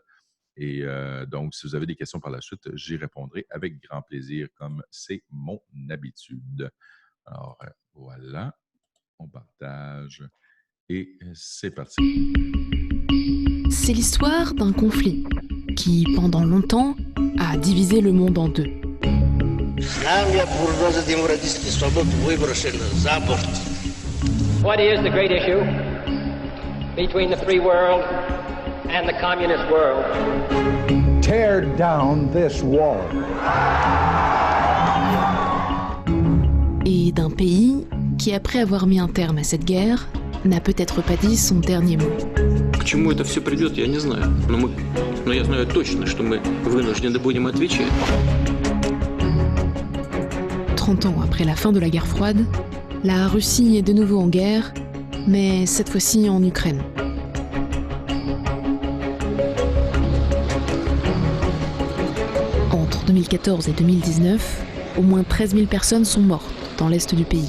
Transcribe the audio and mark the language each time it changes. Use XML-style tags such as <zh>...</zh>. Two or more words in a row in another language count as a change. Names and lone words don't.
<fr>Et donc, si vous avez des questions par la suite, j'y répondrai avec grand plaisir, comme c'est mon habitude. Alors, voilà. On partage. Et c'est parti. C'est l'histoire d'un conflit qui, pendant longtemps, a divisé le monde en deux.</fr> <en>What is the great issue between the free world and the communist world. Tear down this wall.</en> <fr>Et d'un pays qui, après avoir mis un terme à cette guerre, n'a peut-être pas dit son dernier mot.</fr> <ru>К чему это все придет, я не знаю. Но я знаю точно, что мы вынуждены будем отвечать.</ru> <fr>30 ans après la fin de la guerre froide, la Russie est de nouveau en guerre, mais cette fois-ci en Ukraine. Entre 2014 et 2019, au moins 13 000 personnes sont mortes dans l'est du pays.</fr>